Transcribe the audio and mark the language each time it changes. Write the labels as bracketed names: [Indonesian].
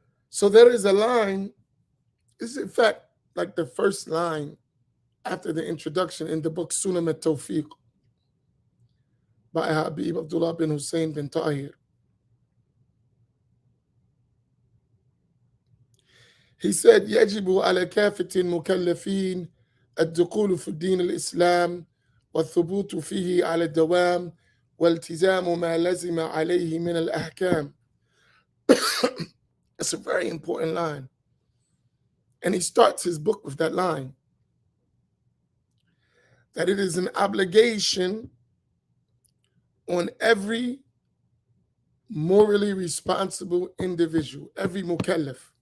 [English] So there is a line, this is in fact like the first line after the introduction in the book Sunnah at-Tawfiq by Habib Abdullah bin Hussein bin Tahir. [Arabic] He said, يجب على كافة المكلفين الدخول في الدين الإسلام والثبوت فيه على الدوام والتزام ما لزم عليه من الأحكام. [English] That's a very important line. And he starts his book with that line, that it is an obligation on every morally responsible individual, every mukallaf.